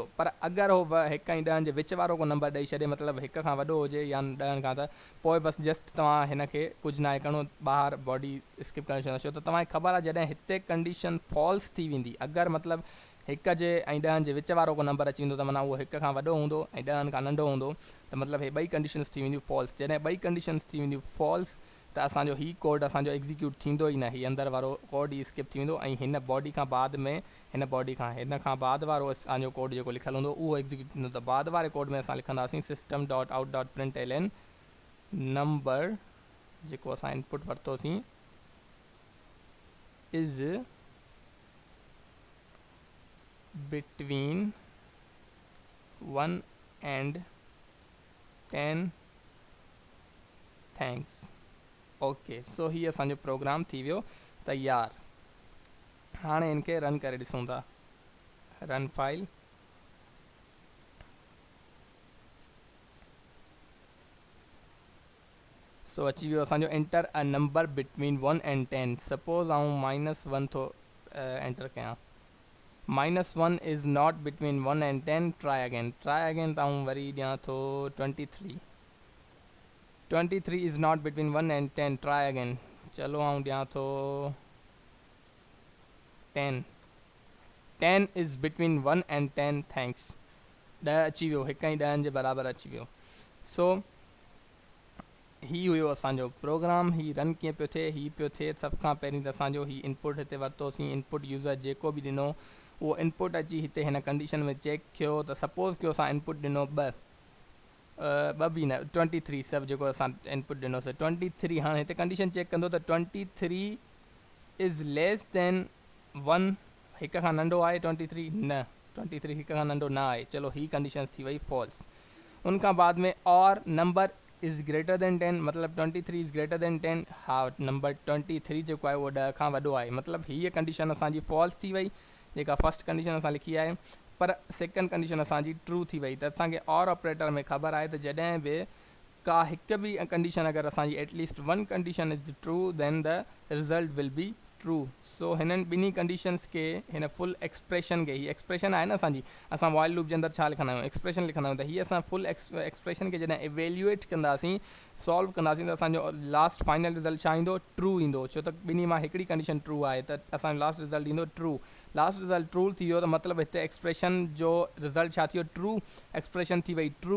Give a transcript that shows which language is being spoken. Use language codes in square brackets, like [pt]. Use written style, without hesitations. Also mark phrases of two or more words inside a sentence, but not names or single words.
[sd] पर अगरि हो 1 ऐं 10 जे विच वारो को नंबर ॾेई छॾे, मतिलबु हिक खां वॾो हुजे या 10 खां, त पोइ बसि जस्ट तव्हां हिन खे कुझु न आहे करिणो, ॿाहिरि [en] body skip [sd] करे छॾियो, छो त तव्हांखे ख़बर आहे जॾहिं हिते [en] condition false [sd] थी वेंदी, अगरि मतिलबु 1 जे ऐं 10 जे विच वारो को नंबर अची वेंदो त माना उहो 1 खां वॾो हूंदो ऐं 10 खां नंढो हूंदो, त मतिलबु हे ॿई कंडीशन्स थी वेंदियूं फॉल्स। जॾहिं ॿई कंडीशन्स थी वेंदियूं फॉल्स त असांजो ही कोड असांजो एग्ज़ीक्यूट थींदो ई न, ही अंदरि वारो कोड ई स्किप थी वेंदो ऐं हिन बॉडी खां बाद में हिन खां बाद वारो असांजो कोड जेको लिखियलु हूंदो उहो एग्ज़ीक्यूट थींदो। त बाद वारे कोड में असां लिखंदासीं [en] system dot out dot print ln number [sd] जेको असां इनपुट वरितोसीं [en] is between 1 and 10 thanks. okay, so [sd] ही असांजो प्रोग्राम थी वियो तैयार। हाणे इनखे रन करे ॾिसूं था, [en] run file. [sd] सो अची वियो असांजो [en] enter a number between 1 and 10. [sd] सपोज़ आऊं -1 थो एंटर कयां, [en] -1 is not between 1 and 10, try again [sd] त आऊं वरी ॾियां थो [en] 23 is not between 1 and 10, try again. [sd] चलो आऊं ॾियां थो [en] 10 is between 1 and 10 thanks. [sd] 10 अची वियो, 1 ऐं 10 जे बराबरि अची वियो। सो ही हुयो असांजो प्रोग्राम। ही रन कीअं पियो थिए, ही पियो थिए सभ खां पहिरीं त असांजो ही इनपुट हिते वरितोसीं, [en] input user [sd] जेको बि ॾिनो उहो इनपुट अची हिते हिन कंडीशन में चेक थियो। त सपोज़ कयो असां इनपुट ॾिनो 2 बि न 23, सभु जेको असां इनपुट ॾिनोसीं 23। हाणे हिते कंडीशन चेक कंदो त [en] 23 is less than 1, [sd] 1 खां नंढो आहे 23 न, 23 1 खां नंढो न आहे। चलो ही कंडीशन्स थी वई फॉल्स। उनखां बाद में [en] OR number is greater than 10, [sd] मतिलबु [en] 23 is greater than 10. [sd] हा, नंबर 23 जेको आहे उहो 10 खां वॾो आहे, मतिलबु हीअ कंडीशन असांजी फॉल्स थी वई, जेका [en] first condition [sd] असां लिखी आहे। पर [en] second condition [sd] असांजी ट्रू थी वई। त असांखे [en] OR operator [sd] में ख़बर आहे त जॾहिं बि हिकु बि कंडीशन अगरि असांजी [en] at least 1 condition is true then the result will be true. [sd] सो हिननि ॿिन्ही कंडीशंस के हिन [en] full expression [sd] के, हीअ एक्सप्रेशन आहे न असांजी, असां [en] while loop [sd] जे अंदरि छा लिखंदा आहियूं, एक्सप्रेशन लिखंदा आहियूं, त हीअ असां [en] full expression [sd] खे जॾहिं इवेल्युएट कंदासीं, सॉल्व कंदासीं, त असांजो [en] last final result [sd] छा ईंदो, ट्रू ईंदो। छो त ॿिन्ही मां हिकिड़ी कंडीशन ट्रू आहे, त असांजो [en] last result [sd] ईंदो ट्रू। [en] last result true [sd] थी वियो त मतिलबु हिते एक्सप्रेशन जो रिज़ल्ट छा थी वियो, [en] true expression [sd] थी वई ट्रू।